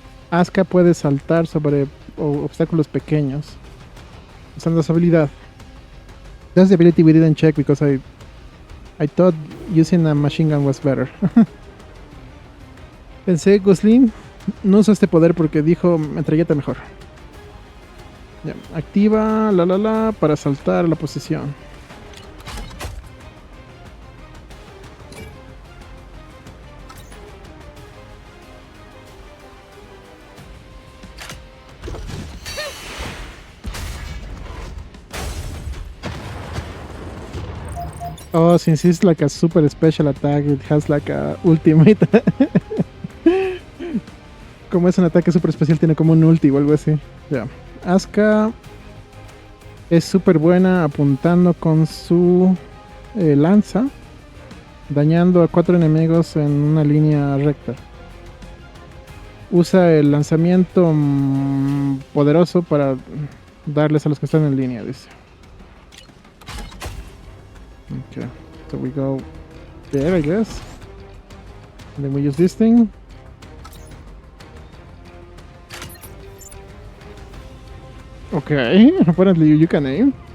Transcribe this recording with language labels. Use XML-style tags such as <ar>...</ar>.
<es>Asuka puede saltar sobre obstáculos pequeños usando su habilidad.</es> <en>That's the ability we didn't check because I thought using a machine gun was better. Pensé, Glostlyn,</en> <es>No uso este poder porque dijo metralleta mejor. Ya, activa para saltar a la posición.</es> <en>Oh, since it's like a super special attack, it has like a ultimate.</en> <es>Como es un ataque super especial, tiene como un ulti o algo así. Ya. Asuka es súper buena apuntando con su lanza, dañando a 4 enemigos en una línea recta. Usa el lanzamiento poderoso para darles a los que están en línea, dice.</es> <en>Okay, so we go there, I guess. And then we use this thing. Okay, apparently you can aim.</en>